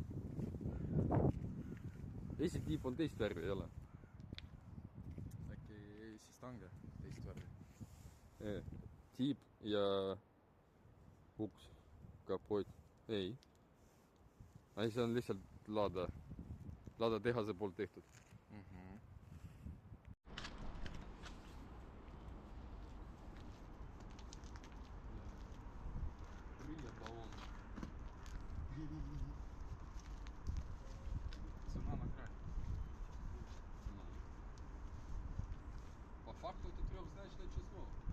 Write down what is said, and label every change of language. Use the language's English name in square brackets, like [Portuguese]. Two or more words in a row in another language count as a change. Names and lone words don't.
[Estonian] Esitiip on teist värvi, ei ole? Äkki siis tange teist värvi? Tiip ja uks, kapoot. Ei. See on lihtsalt Lada tehase poolt tehtud. [Russian] Цена на край. По факту это трехзначное число.